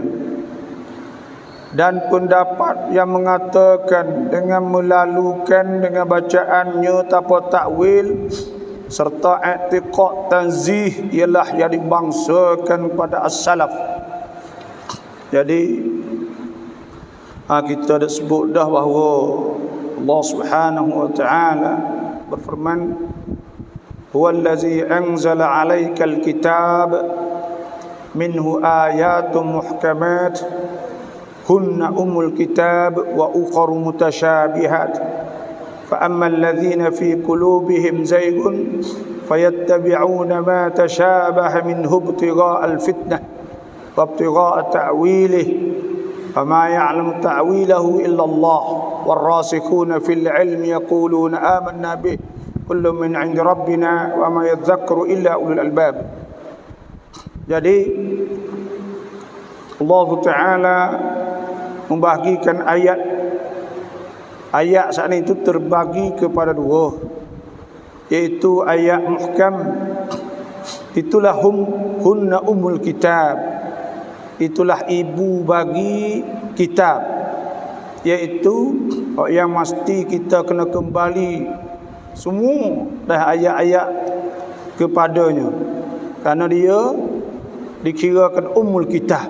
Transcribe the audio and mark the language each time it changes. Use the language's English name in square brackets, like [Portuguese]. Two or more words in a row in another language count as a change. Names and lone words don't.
[Malay] Dan pendapat yang mengatakan dengan melalukan dengan bacaannya tanpa takwil serta i'tiqad tanzih ialah yang dibangsakan pada as-salaf. Jadi kita dah sebut dah bahawa Allah [Arabic] سبحانه وتعالى [Malay] berfirman, [Arabic] هو الذي أنزل عليك الكتاب منه آيات محكمات هن أم الكتاب وأخر متشابهات فأما الذين في قلوبهم زيغ فيتبعون ما تشابه منه ابتغاء الفتنة وابتغاء تأويله وما يعلم تأويله إلا الله والراسخون في العلم يقولون آمنا به كل من عند ربنا وما يذكر إلا أولو الألباب. [Malay] Jadi [Arabic] الله تعالى [Malay] membahagikan ayat saat ini itu terbagi kepada dua, yaitu ayat muhkam, itulah [Arabic] هن أم الكتاب, [Malay] itulah ibu bagi kitab, yaitu yang mesti kita kena kembali semua dah ayat-ayat kepadanya, kerana dia dikirakan [Arabic] أم الكتاب.